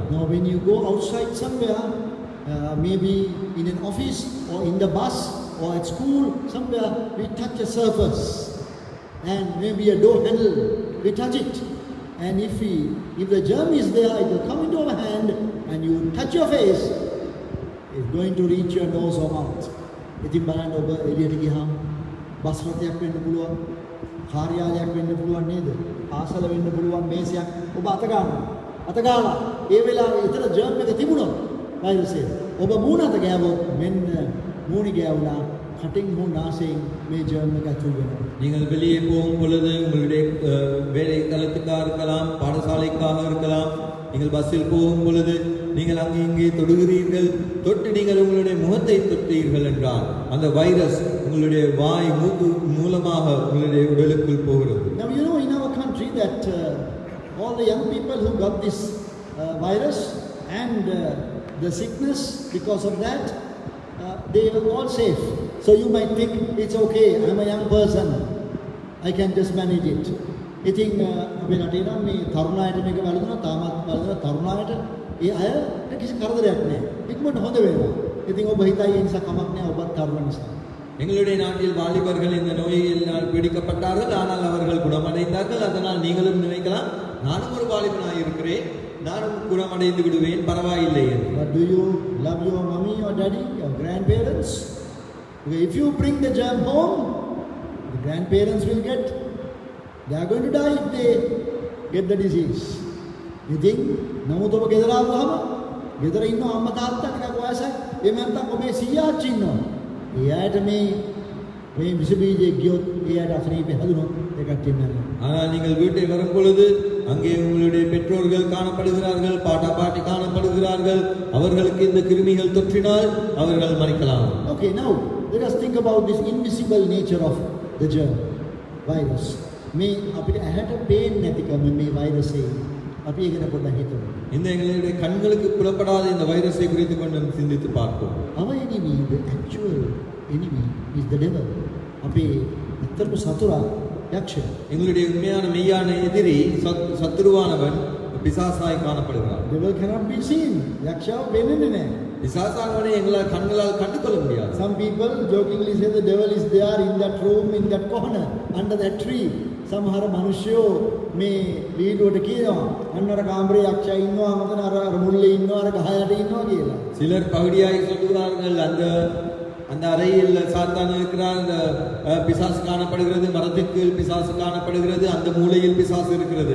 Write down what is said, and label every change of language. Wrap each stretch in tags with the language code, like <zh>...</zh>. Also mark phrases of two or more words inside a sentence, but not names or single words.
<en>Now when you go outside somewhere, maybe in an office or in the bus or at school, somewhere we touch a surface and maybe a door handle, we touch it. And if the germ is there, it will come into our hand and you touch your face, it's going to reach your nose or mouth.</en> <si>ඉතින් බලන්න ඔබ එළියට ගියාම බස් රථයක් වෙන්න පුළුවන්, කාර්යාලයක් වෙන්න පුළුවන් නේද? ආසල වෙන්න පුළුවන් මේසයක් ඔබ අත ගන්නවා. අත ගාලා ඒ වෙලාවේ ඊතර ජර්ම් එක තිබුණොත් වෛරසය ඔබ මූණ අත ගෑවොත් මෙන්න මූණි ගෑවුණා කටින් හෝ නාසයෙන් මේ ජර්ම් එක ඇතුල් වෙනවා.</si> <ta>நீங்கள் வெளியே போகும் பொழுது உங்களுடைய வேலை தளத்துக்காக இருக்கலாம், பாடசாலைக்காக இருக்கலாம், நீங்கள் பஸ்ஸில் போகும் பொழுது நீங்கள் அங்கே இங்கே தொடுகிறீர்கள், தொட்டு நீங்கள் உங்களுடைய முகத்தை தொட்டீர்கள் என்றால் அந்த வைரஸ் உங்களுடைய வாய் மூக்கு மூலமாக உங்களுடைய உடலுக்குள் போகிறது.</ta> <en>Now you know in our country that all the young people who got this virus and the sickness because of that, they were all safe. So you might think it's okay, I'm a young person, I can just manage it.</en> <si>ඉතින් අපි රටේ නම් මේ තරුණ අයට මේක බලනවා, තාමත් බලනවා තරුණ අයට ඒ අයට කිසි කරදරයක් නැහැ. ඉක්මනට හොඳ වෙනවා. ඉතින් ඔබ හිතයි ඒ නිසා කමක් නැහැ ඔබත් තරුණ නිසා.</si> <ta>எங்களுடைய நாட்டில் வாலிபர்கள் இந்த நோயினால் பீடிக்கப்பட்டார்கள், ஆனால் அவர்கள் குணமடைந்தார்கள். அதனால் நீங்களும் நினைக்கலாம், நானும் ஒரு வாலிபனாக இருக்கிறேன், நானும் குணமடைந்து விடுவேன், பரவாயில்லை என்று.</ta> <en>But do you love your mommy or daddy, your grandparents? If you bring the germ home, the grandparents will they are going to die if they get the disease. You think?</en> <si>නමුත් ඔබ ගෙදර ආවම ගෙදර ඉන්න අම්මා තාත්තා ටිකක් වයසයි, එහෙම නැත්නම් ඔබේ සීයාච්චි ඉන්නවා. එයාට මේ විස බීජයක් ගියොත් එයාට අසනීපේ හැදුනොත් ඒකට ඉන්නන්නේ.</si> <ta>ஆனால் நீங்கள் வீட்டை வரும் பொழுது அங்கே உங்களுடைய பெற்றோர்கள் காணப்படுகிறார்கள், பாட்டா பாட்டி காணப்படுகிறார்கள், அவர்களுக்கு இந்த கிருமிகள் தொற்றினால் அவர்கள் மரிக்கலாம்.</ta> <en>Okay, now let us think about this invisible nature of the germ virus.</en> <si>මේ අපිට ඇහැට පේන්නේ නැතිකම මේ වෛරසය අපි ඒක ගැන පොඩ්ඩක් හිතමු.</si> <ta>இந்த எங்களுடைய கண்களுக்கு புலப்படாத இந்த வைரஸை குறித்து கொஞ்சம் சிந்தித்து பார்ப்போம்.</ta> <en>Our enemy, the actual enemy is the devil.</en> <si>අපි ඇත්තටම සතුරා යක්ෂයා.</si> <ta>எங்களுடைய உண்மையான மெய்யான எதிரி சத்துருவானவன் பிசாசாய் காணப்படுகிறான்.</ta> <en>Devil cannot be seen.</en> <si>යක්ෂයාව පේන්නේ නැහැ.</si> <ta>பிசாசானவனை எங்களால் கண்களால் கண்டுகொள்ள முடியாது.</ta> <en>Some people jokingly say the devil is there in that room, in that corner, under that tree.</en> <si>සමහර මිනිස්සුયો මේ වීඩියෝට කියනවා අන්නර කාමරේ යක්ෂයා ඉන්නවා, මොකද අර මුල්ලේ ඉන්නවා, අර ගහ යට ඉන්නවා කියලා.</si> <ta>சிலர் பகுதியாய் சொல்லுகிறார்கள், அந்த அறையில் சாத்தான் இருக்கிறார், பிசாசு காணப்படுகிறது, மரத்திற்கு பிசாசு காணப்படுகிறது, அந்த மூலையில் பிசாசு இருக்கிறது.</ta>